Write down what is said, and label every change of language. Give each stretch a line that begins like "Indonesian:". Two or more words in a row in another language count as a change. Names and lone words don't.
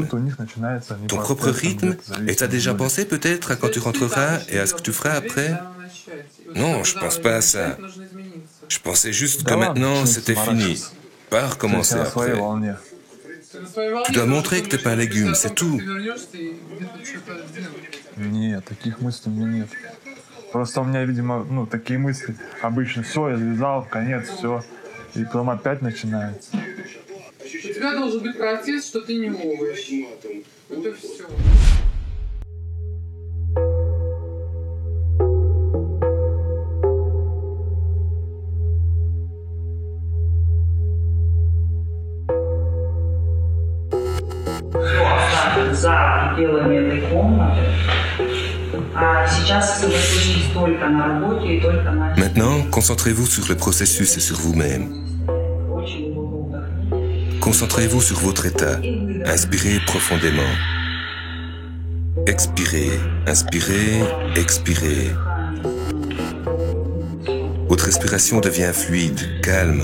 French: Ton propre rythme? Et t'as déjà pensé peut-être à quand tu rentreras et à ce que tu feras après? Non, je pense pas à ça. Je pensais juste que maintenant, c'était fini. Pas recommencer après. Tu dois montrer que t'es pas un légume, c'est tout.
Russian: Нет, таких мыслей у меня нет. Просто у меня, видимо, такие мысли. Обычно все, я завязал, конец, все. И потом опять начинается. У тебя должен быть протест, что ты не можешь. Это все. За пределами этой комнаты. А сейчас сосредоточьтесь только на работе и только на...
French: Maintenant, concentrez-vous sur le processus et sur vous-même. Concentrez-vous sur votre état. Inspirez profondément. Expirez, inspirez, expirez. Votre respiration devient fluide, calme.